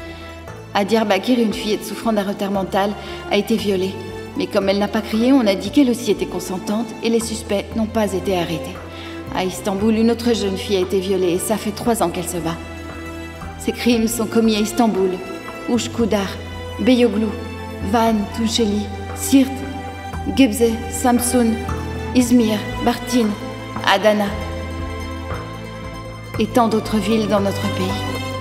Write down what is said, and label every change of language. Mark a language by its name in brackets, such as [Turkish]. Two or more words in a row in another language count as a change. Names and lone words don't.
[French] À Diyarbakir, une fillette souffrant d'un retard mental a été violée. Mais comme elle n'a pas crié, on a dit qu'elle aussi était consentante et les suspects n'ont pas été arrêtés. À Istanbul, une autre jeune fille a été violée et ça fait 3 ans qu'elle se bat. Ces crimes sont commis à Istanbul, Ushkudar, Beyoğlu, Van, Tunceli, Siirt, Gebze, Samsun, Izmir, Bartın, Adana et tant d'autres villes dans notre pays.